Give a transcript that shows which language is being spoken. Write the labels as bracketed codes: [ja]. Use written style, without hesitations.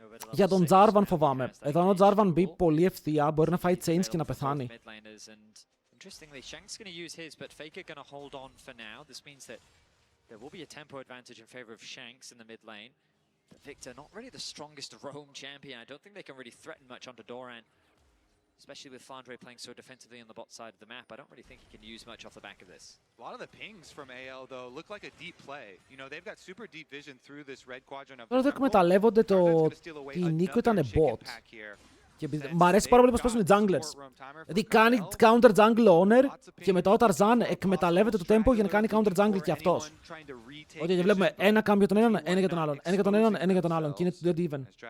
[el] Για τον Jarvan φοβάμαι. Εδώ αν ο Jarvan μπει πολύ ευθεία, μπορεί να φάει chains και να πεθάνει. [en] Interestingly, Shank's going to use his, but Faker going to hold on for now. This means that there will be a tempo advantage in favor of Shanks in the mid lane. But Victor, not really the strongest roam champion. I don't think they can really threaten much onto Doran. Especially with Flandre playing so defensively on the bot side of the map, I don't really think he can use much off the back of this. A lot of the pings from AL though look like a deep play. You know, they've got super deep vision through this red quadrant of the [el] Τώρα δεν εκμεταλλεύονται το ότι η Νίκο ήταν bot. Και μ' αρέσει πάρα πολύ πως παίζουν οι junglers. Δηλαδή κάνει counter jungle owner και μετά ο Tarzan εκμεταλλεύεται το tempo για να κάνει counter jungle και αυτός. Ότι και βλέπουμε ένα camp για τον έναν, ένα για τον άλλον, ένα για τον έναν, ένα για τον άλλον και είναι το dead even.